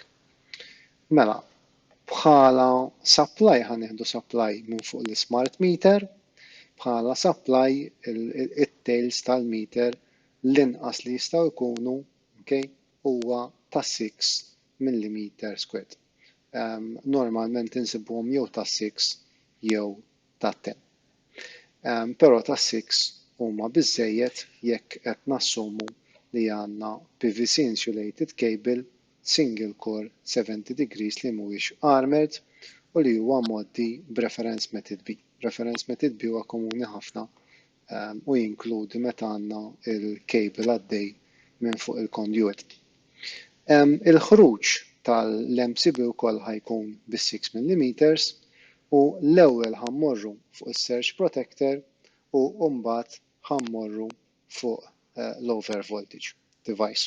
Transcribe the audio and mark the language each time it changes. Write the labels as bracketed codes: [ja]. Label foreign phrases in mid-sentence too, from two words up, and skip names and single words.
[mt] Mela, bħala supply ħanieħdu supply minn fuq l- [en] smart meter, [mt] bħala supply it-tails tal-meter l-inqas li jistgħu jkunu huwa ta' 6 mm². Normalment insibuhom jew ta' 6 jew ta' 10. Però ta' 6 huma biżżejjed jekk qed nassumu li għandna [en] PVC insulated cable single core 70 degrees [mt] li mhuwiex armored u li huwa mgħoddi b' [en] reference method B. Reference method B [mt] huwa komuni ħafna u jinkludi meta għandna il-cable għaddej minn fuq il-conduit. Il-ħruġ tal-MCB wkoll ħajkun bis-6 mm u l-ewwel ħammorru fuq is-surge protector u mbagħad ħammorru fuq l- [en] over voltage device.